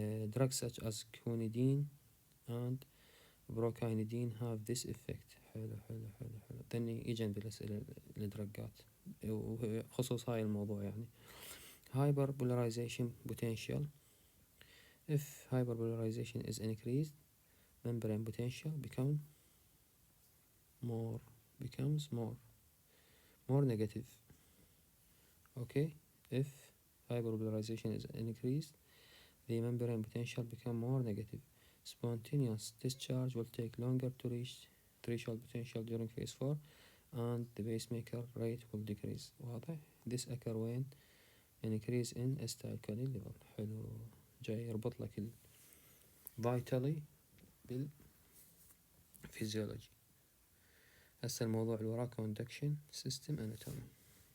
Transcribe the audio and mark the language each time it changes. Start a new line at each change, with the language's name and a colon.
English: Drugs such as quinidine and brokinidine have this effect.
Arabic: حلو. ذني يجن بالأسئلة الدرجات وخصوص هاي الموضوع يعني.
English: Hyperpolarization potential. If hyperpolarization is increased, membrane potential becomes more negative. Okay. If hyperpolarization is increased, the membrane potential become more negative. Spontaneous discharge will take longer to reach threshold potential during phase 4 and the pacemaker rate will decrease.
Arabic: واضح؟
English: this occur when increase in acetylcholine level.
Arabic: حلو، جاي يربط لك ال vitally بالفيزيولوجي. هسه الموضوع اللي وراه
English: conduction system anatomy.